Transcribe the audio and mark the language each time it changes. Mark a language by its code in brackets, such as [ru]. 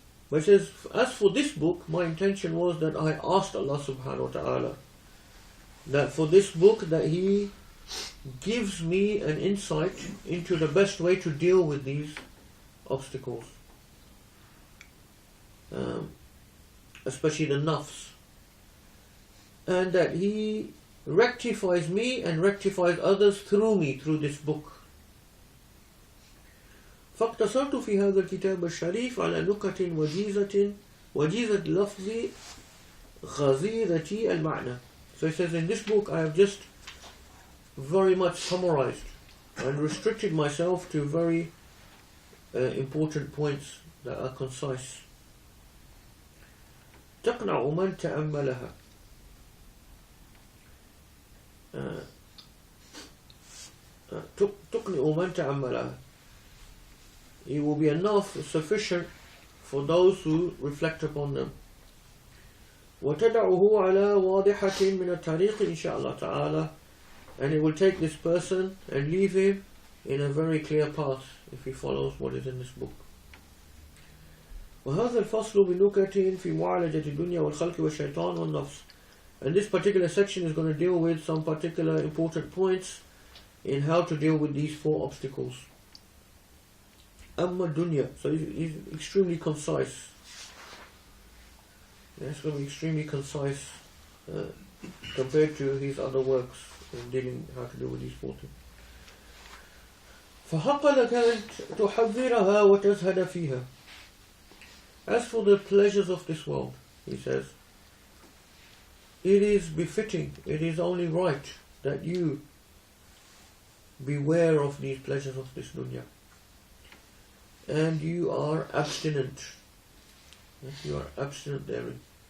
[en] But it says, as for this book, my intention was that I asked Allah subhanahu wa ta'ala that for this book that He gives me an insight into the best way to deal with these obstacles, especially the nafs, and that He rectifies me and rectifies others through me, through this book. [ar] فاقتصرت في هذا الكتاب الشريف على نكت وجيزة لفظ غزيرة المعنى. [en] So he says, in this book I have just very much summarized and restricted myself to very important points that are concise. [ar] تقنع من تأملها. تقنع من تأملها. [en] It will be enough, sufficient for those who reflect upon them. [ar] وتدعه على واضحة من الطريق إن شاء الله تعالى, [en] and it will take this person and leave him in a very clear path if he follows what is in this book. [ar] وهذا الفصل بنكت في معالجة الدنيا والخلق والشيطان والنفس. [en] And this particular section is going to deal with some particular important points in how to deal with these four obstacles. [ar] Amma dunya. [en] So he's extremely concise. It's going to be extremely concise compared to his other works in dealing how to deal with these four things. [ar] فحق لك أن تحذرها وتزهد فيها. [en] As for the pleasures of this world, he says, it is befitting, it is only right that you beware of these pleasures of this dunya. And you are abstinent. You are abstinent therein.